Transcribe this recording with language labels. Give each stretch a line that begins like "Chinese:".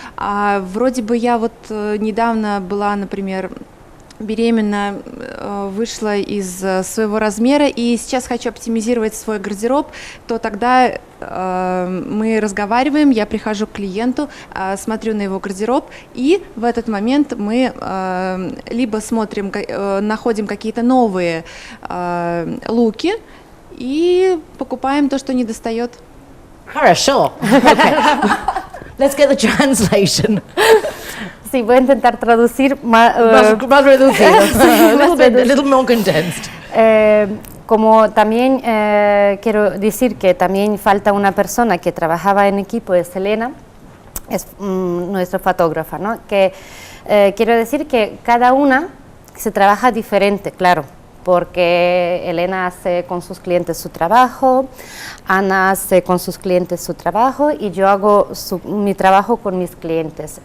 Russian: Вроде бы я вот недавно была, например, беременна, вышла из своего размера и сейчас хочу оптимизировать свой гардероб, то тогда мы разговариваем, я прихожу к клиенту, смотрю на его гардероб, и в этот момент мы либо смотрим, находим какие-то новые луки и покупаем то, что недостает. Хорошо. Okay.
English: Let's get the translation.
Spanish: Sí, voy a intentar traducir más reducido.
English: A little more condensed.
Spanish: Como también quiero decir que también falta una persona que trabajaba en equipo, es Elena, es nuestra fotógrafa, ¿no? Que quiero decir que cada una se trabaja diferente, claro, porque Elena hace con sus clientes su trabajo, Ana hace con sus clientes su trabajo y yo hago mi trabajo con mis clientes.